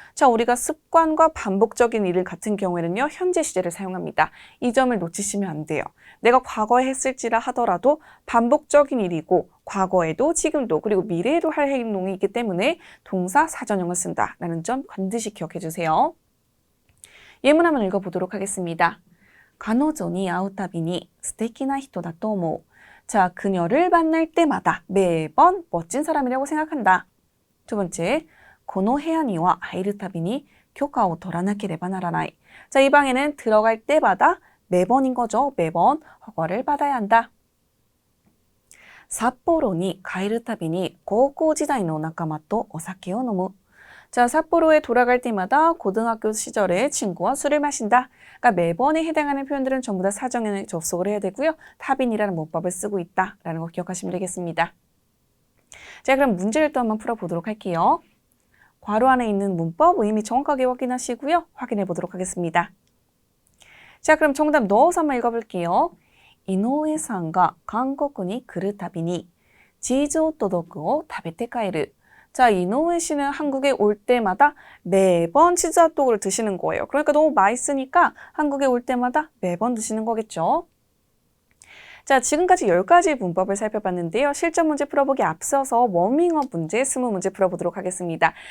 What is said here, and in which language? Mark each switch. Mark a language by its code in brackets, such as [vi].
[ko] 자, 우리가 습관과 반복적인 일 같은 경우에는요, 현재 시제를 사용합니다. 이 점을 놓치시면 안 돼요. 내가 과거에 했을지라 하더라도 반복적인 일이고 과거에도 지금도 그리고 미래에도 할 행동이 있기 때문에 동사 사전형을 쓴다라는 점 반드시 기억해 주세요. 예문 한번 읽어보도록 하겠습니다. [ja] 彼女に会うたびに素敵な人だと思う. [ko] 자, 그녀를 만날 때마다 매번 멋진 사람이라고 생각한다. 두 번째, [ja] この部屋には入るたびに許可を取らなければならない. [ko] 자, 이 방에는 들어갈 때마다 매번인 거죠. 매번 허가를 받아야 한다. [ja] 札幌に帰るたびに高校時代の仲間とお酒を飲む. [ko] 자, 삿포로에 돌아갈 때마다 고등학교 시절에 친구와 술을 마신다. 그러니까 매번에 해당하는 표현들은 전부 다 사전형에 접속을 해야 되고요. 타빈이라는 문법을 쓰고 있다라는 거 기억하시면 되겠습니다. 자, 그럼 문제를 또 한번 풀어보도록 할게요. 괄호 안에 있는 문법 의미 정확하게 확인하시고요. 확인해 보도록 하겠습니다. 자, 그럼 정답 넣어서 한번 읽어볼게요. [ja] 이노우에さんが 한국에 来るたびに チーズホットドッグを食べて帰る. [ko] 자, 이노우에 씨는 한국에 올 때마다 매번 치즈 핫도그를 드시는 거예요. 그러니까 너무 맛있으니까 한국에 올 때마다 매번 드시는 거겠죠. 자, 지금까지 10가지 문법을 살펴봤는데요. 실전 문제 풀어보기 앞서서 워밍업 문제 20문제 풀어보도록 하겠습니다.